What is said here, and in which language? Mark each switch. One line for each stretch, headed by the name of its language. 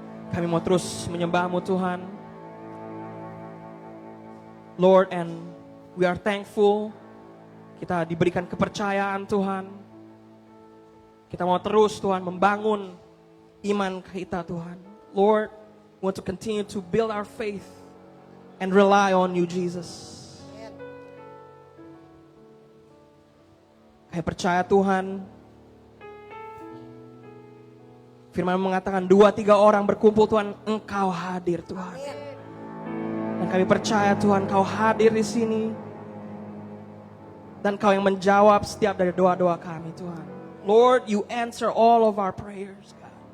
Indonesian: Kami mau terus menyembah-Mu, Tuhan.
English: Lord, and we are thankful.
Indonesian: Kita diberikan kepercayaan, Tuhan. Kita mau terus, Tuhan, membangun iman kita, Tuhan.
English: Lord, we want to continue to build our faith and rely on you, Jesus.
Indonesian: Kami percaya, Tuhan, firman mengatakan 2-3 orang berkumpul, Tuhan, Engkau hadir, Tuhan. Dan kami percaya, Tuhan, Kau hadir di sini. Dan Kau yang menjawab setiap dari doa-doa kami, Tuhan.
English: Lord, you answer all of our prayers, God.